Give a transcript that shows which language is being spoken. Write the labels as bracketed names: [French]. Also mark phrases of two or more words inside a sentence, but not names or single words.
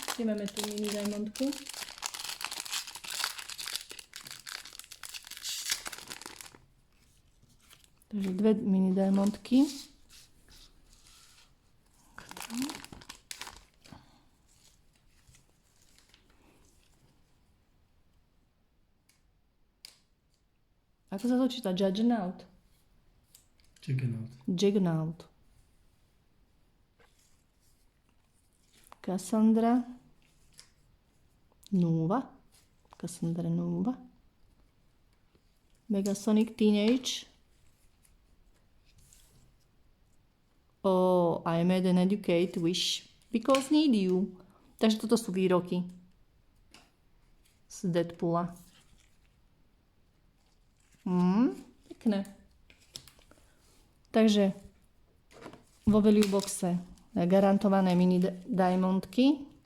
[Slovak] Kde máme tu mini diamondku. Takže dve mini diamondky. Ako sa to číta? Juggernaut? Juggernaut. Cassandra Nova. Megasonic Teenage. [English] Oh, I made an educate wish because need you. [Slovak] Takže toto sú výroky z Deadpoola. Pekné. Takže vo [English] value boxe [Slovak] garantované mini diamondky.